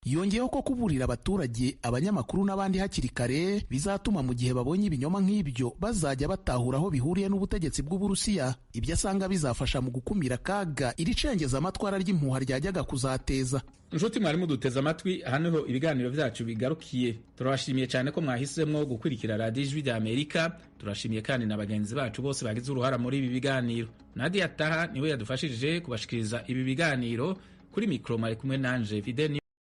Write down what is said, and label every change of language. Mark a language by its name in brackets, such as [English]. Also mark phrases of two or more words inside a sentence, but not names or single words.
[Kinyarwanda] yongeyeho ko kuburira abaturage, abanyamakuru n'abandi hakiri kare bizatuma mu gihe babonye ibinyoma nk'ibyo bazajya batahura aho bihuriye n'ubutegetsi bw'Uburusiya, ibyo asanga bizafasha mu gukumira akaga iri cengeza amatwara ry'impuha ryajyaga kuzateza. [Rundi] Nshuti mwari muduteze amatwi, aha niho ibiganiro vyacu bigarukiye. Turabashimiye cyane ko mwahisemo gukurikira radiyo Ijwi ry'Amerika. Turashimiye kandi na bagenzi bacu bose bagize uruhara muri ibi biganiro. Nadia Taha niwe yadufashije kubashikiriza ibi biganiro. Kuri mikro mwari kumwe nanje Fidel